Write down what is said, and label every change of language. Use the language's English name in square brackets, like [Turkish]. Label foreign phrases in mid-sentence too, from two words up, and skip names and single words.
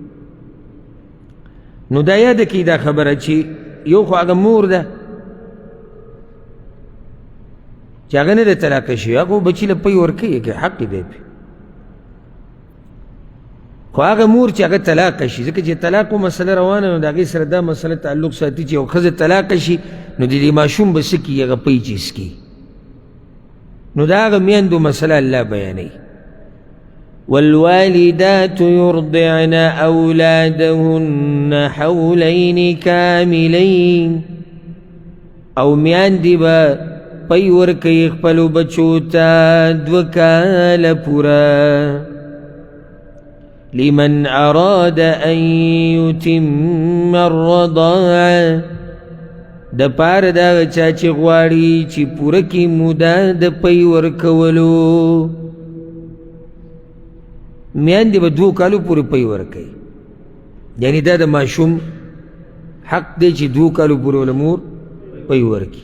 [Pashto] نو دا یاده کړئ دا خبره چې یو خو هغه مور ده چې هغه نه ده طلاقه شوې، هغه بچي له پی ورکوي که حق دی پې. خو هغه مور چې هغه طلاق شي، ځکه چې طلاق مسله روانه نو د هغې سره دا مسله تعلق ساتي چې یو ښځه طلاق شي نو د دې ماشوم به څه کي، هغه پی چې څکي، نو د هغه میندو مسله الله بیانوي. [Arabic] والوالدات يرضعن أولادهن حولين كاملين، [Pashto] او میاندې به پی ورکوي خپلو بچو ته 2 کاله پوره. [Arabic] لمن أراد أن يتم الرضاعة، [Pashto] د پاره د هغه چا چې غواړي چې پوره کړي موده د پی ورکولو. میندې به 2 کالو پورې پی ورکوي، یعنې دا د ماشوم حق دی چې 2 کالو پورې وله مور پی ورکړي.